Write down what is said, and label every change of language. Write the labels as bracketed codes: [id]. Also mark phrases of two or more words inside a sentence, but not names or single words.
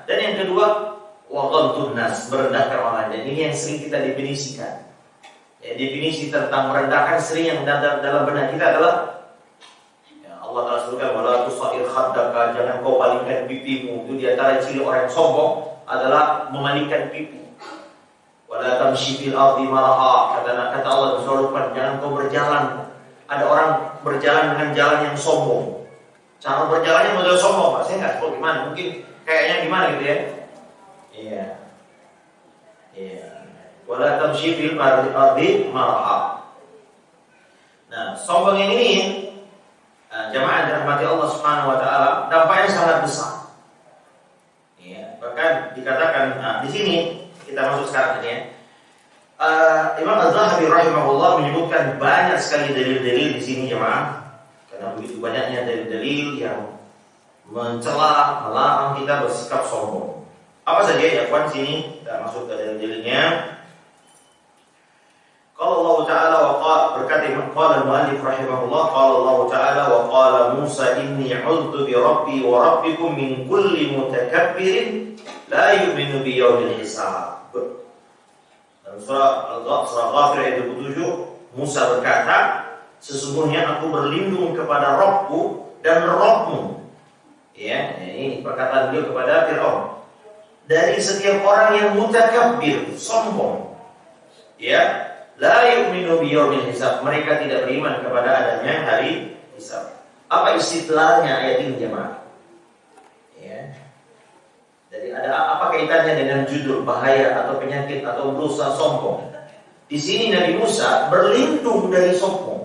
[id] Dan yang kedua, [ar] وغمط الناس, [id] merendahkan orang lain. Dan ini yang sering kita definisikan. Ya, definisi tentang merendahkan sering yang dalam benak kita adalah ya, [ar] الله تعالى [id] sebutkan [ar] ولا تصعر خدك, [id] jangan kau palingkan pipimu. Itu di antara ciri orang yang sombong adalah memalingkan pipi. [ar] ولا تمش في الأرض مرحا, [id] kata Allah bersuara, jangan kau berjalan. Ada orang berjalan dengan jalan yang sombong. Cara berjalannya model sombong, Pak. Saya nggak tahu gimana. Mungkin kayaknya gimana gitu ya. Iya. [ar] ولا تمش في الأرض مرحا. [id] Nah, sombong yang ini jamaah dirahmati [ar] الله سبحانه وتعالى, [id] dampaknya sangat besar. Ya, bahkan dikatakan di sini kita masuk sekarang ini ya. Imam Az-Zahabi rahimahullah menyebutkan banyak sekali dalil-dalil di sini jemaah. Karena begitu banyaknya dalil-dalil yang mencela, melarang kita bersikap sombong. Apa saja ya kawan sini? Kita masuk ke dalil-dalilnya. [ar] قال الله تعالى وقال, berkata قال المؤلف رحمه الله قال الله تعالى وقال موسى إني عذت بربي وربكم من كل متكبر لا يؤمن بيوم الحساب. [id] Dalam surah Ghafir ayat 27, Musa berkata, sesungguhnya aku berlindung kepada Rabbku dan Rabbmu. Ya, ini perkataan beliau kepada Fir'aun. Dari setiap orang yang mutakabbir, sombong. Ya, [ar] لا يؤمن بيوم الحساب. [id] Mereka tidak beriman kepada adanya hari hisab. Apa istidlalnya ayat ini jemaah? Ya. Jadi ada apa kaitannya dengan judul bahaya atau penyakit atau dosa sombong? Di sini Nabi Musa berlindung dari sombong.